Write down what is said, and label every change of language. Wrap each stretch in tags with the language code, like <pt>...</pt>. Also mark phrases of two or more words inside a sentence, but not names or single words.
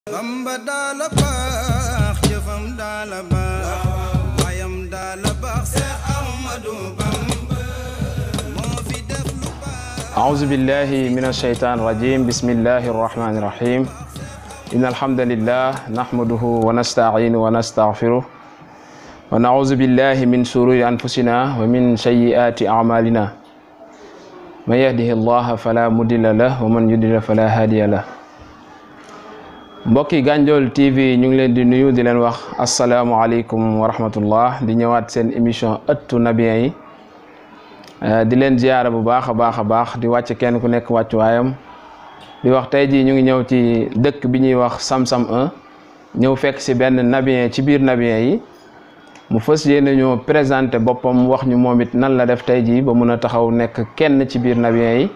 <wo>Bamba daala baax jëfam daala baax waayam daala baax Seex Ahmadu Bamba moo fi def lu baax.</wo> <ar>أعوذ بالله من الشيطان الرجيم بسم الله الرحمن الرحيم إن الحمد لله نحمده ونستعينه ونستغفره ونعوذ بالله من شرور أنفسنا ومن سيئات أعمالنا من يهده الله فلا مضل له ومن يضلل فلا هادي له.</ar> <wo>mbokki Gandiol TV ñu ngi leen di nuyu di leen wax</wo> <ar>السلام عليكم ورحمة الله</ar> <wo>di ñëwaat seen émission ëttu nabiyen yi di leen ziyaara bu baax a baax di wàcc kenn ku nekk wàccuwaayam di wax tey jii ñu ngi ñëw ci dëkk bi ñuy wax Sam-Sam 1 ñëw fekk si benn nabiyen ci biir nabiyen yi mu fas yéene ñoo présenté boppam wax ñu moom it nan la def tey jii ba mun a taxaw nekk kenn ci biir nabiyen yi.</wo>